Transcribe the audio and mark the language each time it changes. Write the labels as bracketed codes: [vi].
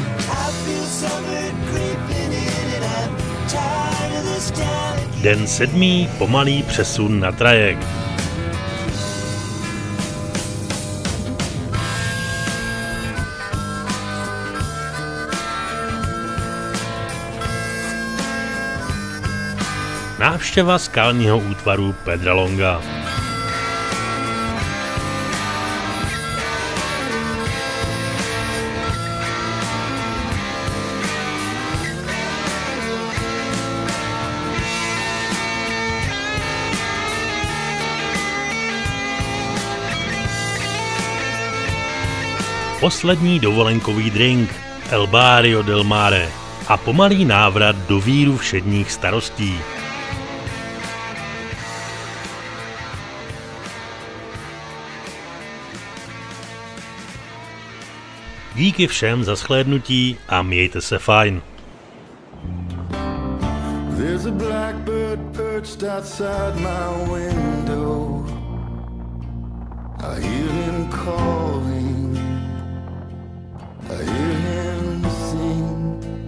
[en] I feel summer creeping in and I'm tired of this town again. [cs] Den 7. pomalý přesun na trajekt. Návštěva skalního útvaru Pedralonga. Poslední dovolenkový drink El Barrio del Mare a pomalý návrat do víru všedních starostí. Díky všem za shlédnutí a mějte se fajn. [en] There's a blackbird perched outside my window. I hear him calling. I hear him sing.